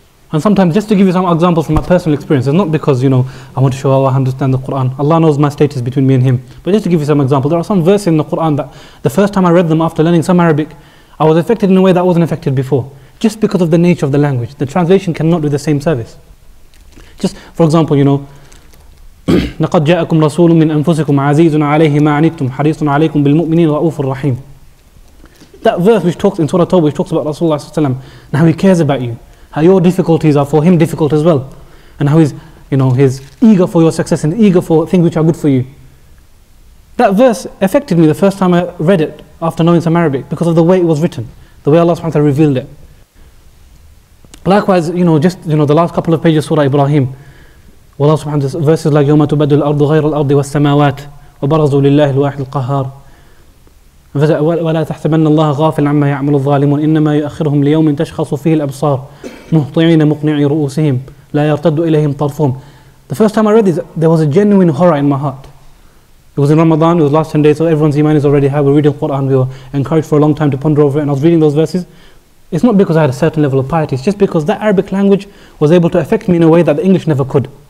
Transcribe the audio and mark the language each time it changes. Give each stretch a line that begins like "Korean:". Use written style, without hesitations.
English: And sometimes, just to give you some examples from my personal experience, it's not because, I want to show Allah I understand the Quran. Allah knows my status between me and Him. But just to give you some examples, there are some verses in the Quran that the first time I read them after learning some Arabic, I was affected in a way that I wasn't affected before. Just because of the nature of the language. The translation cannot do the same service. Just, for example,
Arabic: لَقَدْ جَاءَكُمْ رَسُولٌ مِّنْ أَنفُسِكُمْ عَزِيزٌ عَلَيْهِ مَا عَنِتُّمْ حَرِيصٌ عَلَيْكُمْ بِالْمُؤْمِنِينَ رَءُوفٌ رَحِيمٌ.
English: That verse which talks in Surah Tawbah, which talks about Rasulullah sallallahu alaihi wasallam, and how he cares about you, how your difficulties are for him difficult as well, and how he's eager for your success and eager for things which are good for you. That verse affected me the first time I read it after knowing some Arabic, because of the way it was written, the way Allah subhanahu wa ta'ala revealed it. Likewise, the last couple of pages of Surah Ibrahim, Allah subhanahu wa ta'ala, verses like
Arabic: يَوْمَ تُبَدُّ الْأَرْضُ غَيْرَ الْأَرْضِ وَالسَّمَاوَاتِ وَبَرَزُوا لِلَّهِ الْوَاحِدِ الْقَهَّارِ ولا تحسبن الله غافلا عما يعمل الظالمون إنما يؤخرهم ليوم تشخص فيه الأبصار مهطعين مقنعي رؤوسهم لا يرتد إليهم طرفهم.
English: The first time I read this, there was a genuine horror in my heart. It was in Ramadan, it was last 10 days, so everyone's iman is already high. We're reading Quran, we were encouraged for a long time to ponder over it, and I was reading those verses. It's not because I had a certain level of piety, it's just because that Arabic language was able to affect me in a way that the English never could.